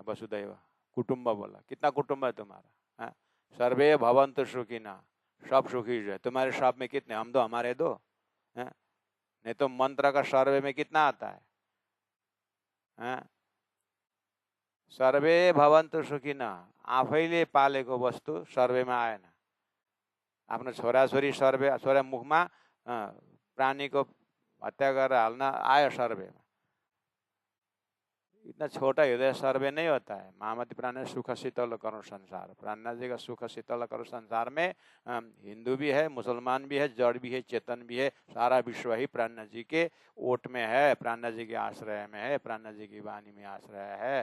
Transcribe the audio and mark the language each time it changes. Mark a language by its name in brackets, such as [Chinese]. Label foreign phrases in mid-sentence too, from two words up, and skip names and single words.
[Sanskrit] वसुदैव कुटुंब [Hindi] बोला, कितना कुटुंब है तुम्हारा? है [Sanskrit] सर्वे भवन्तु सुखिना, [Hindi] सब सुखी जो है। तुम्हारे सब में कितने? हम दो, हमारे दो है। नहीं तो मंत्र का सर्वे में कितना आता है? [Sanskrit] सर्वे भवन्तु सुखिना, [Nepali] आफैले पालेको वस्तु सर्वेमा आएन। आफ्नो छोराछोरी सर्वे, छोरा मुखमा प्राणीको हत्या गरेर हाल्न आयो सर्वेमा। [Hindi] इतना छोटा हृदय सर्वे नहीं होता है। महामति प्राण सुख शीतल करो संसार, प्राणनाथ जी का सुख शीतल करो संसार में हिंदू भी है, मुसलमान भी है, जड़ भी है, चेतन भी है, सारा विश्व ही प्राणनाथ जी के ओट में है, प्राणनाथ जी के आश्रय में है, प्राणनाथ जी की वाणी में आश्रय है।